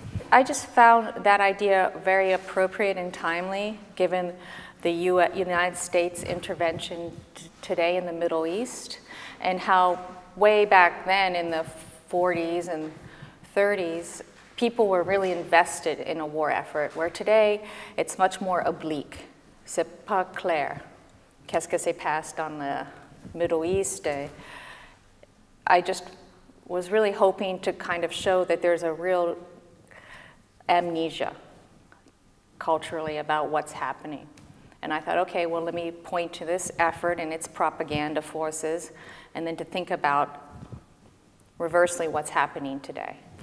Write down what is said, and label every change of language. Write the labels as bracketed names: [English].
[English] I just found that idea very appropriate and timely given the United States intervention today in the Middle East, and how way back then in the 40s and 30s, people were really invested in a war effort, where today it's much more oblique. [French] C'est pas clair. Qu'est-ce que s'est passé dans the Middle East? [English] I just was really hoping to kind of show that there's a real amnesia culturally about what's happening. And I thought, okay, well, let me point to this effort and its propaganda forces, and then to think about reversely what's happening today.